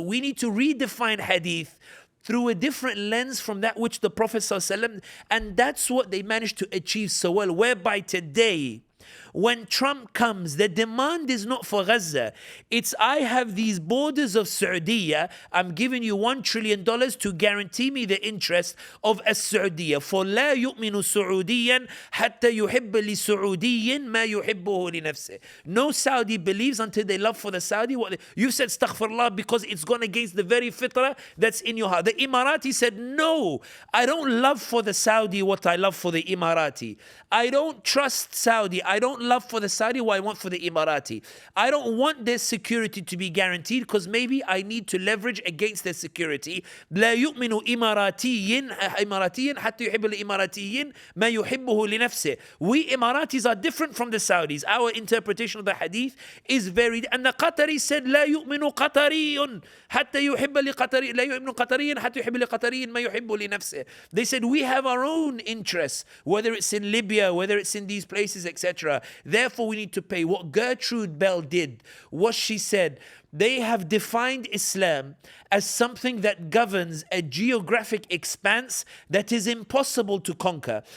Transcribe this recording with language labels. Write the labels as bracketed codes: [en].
[en] We need to redefine hadith through a different lens from that which the Prophet ﷺ, and that's what they managed to achieve so well, whereby today, when Trump comes, the demand is not for Gaza. It's, I have these borders of Saudi. I'm giving you $1 trillion to guarantee me the interest of Saudi. [ar] For لا يؤمن سعوديا حتى يحب لسعودي ما يحبه لنفسه. [en] No Saudi believes until they love for the Saudi. You said astaghfirullah because it's gone against the very fitrah that's in your heart. The Emirati said, no, I don't love for the Saudi what I love for the Emirati. I don't trust Saudi. I don't love for the Saudi what I want for the Emirati. I don't want their security to be guaranteed because maybe I need to leverage against their security. [ar] لا يؤمن إماراتي حتى يحب الإماراتيين ما يحبه لنفسه. [en] We Emiratis are different from the Saudis. Our interpretation of the hadith is very, and the Qatari said [ar] لا يؤمن قطري حتى يحب لقطري لا يؤمن قطري حتى يحب لقطري ما يحب لنفسه. [en] They said we have our own interests, whether it's in Libya, whether it's in these places, etc. Therefore, we need to pay. What Gertrude Bell did was she said, They have defined Islam as something that governs a geographic expanse that is impossible to conquer.